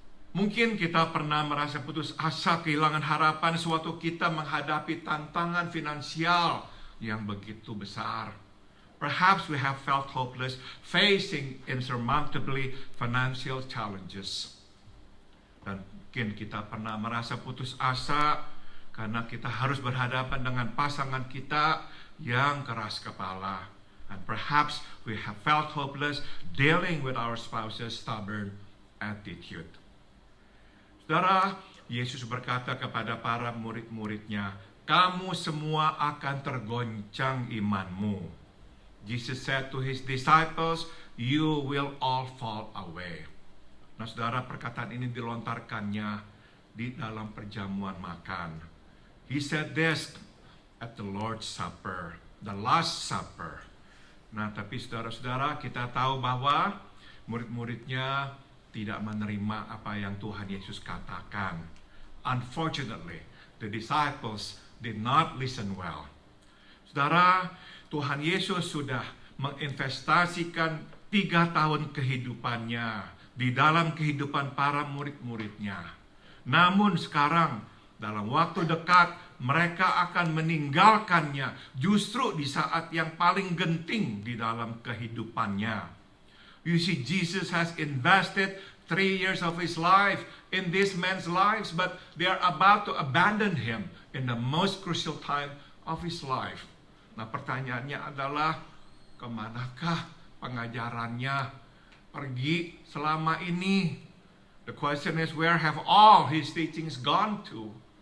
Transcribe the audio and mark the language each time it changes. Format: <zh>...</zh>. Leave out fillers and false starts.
<id>Mungkin kita pernah merasa putus asa, kehilangan harapan sewaktu kita menghadapi tantangan finansial yang begitu besar.</id> <en>Perhaps we have felt hopeless facing insurmountably financial challenges.</en> <id>Dan mungkin kita pernah merasa putus asa karena kita harus berhadapan dengan pasangan kita yang keras kepala.</id> <en>And perhaps we have felt hopeless dealing with our spouse's stubborn attitude.</en> <id>Saudara, Yesus berkata kepada para murid-muridnya, kamu semua akan tergoncang imanmu.</id> <en>Jesus said to his disciples, you will all fall away.</en> <id>Nah, saudara, perkataan ini dilontarkannya di dalam perjamuan makan.</id> <en>He said this at the Lord's Supper, the Last Supper.</en> <id>Nah, tapi saudara-saudara, kita tahu bahwa murid-muridnya tidak menerima apa yang Tuhan Yesus katakan.</id> <en>Unfortunately, the disciples did not listen well.</en> <id>Saudara, Tuhan Yesus sudah menginvestasikan 3 tahun kehidupannya di dalam kehidupan para murid-muridnya. Namun sekarang, dalam waktu dekat, mereka akan meninggalkannya justru di saat yang paling genting di dalam kehidupannya.</id> <en>You see, Jesus has invested 3 years of his life in this man's lives, but they are about to abandon him in the most crucial time of his life.</en> <id>Nah, pertanyaannya adalah, kemanakah pengajarannya pergi selama ini?</id> <en>The question is, where have all his teachings gone to?</en>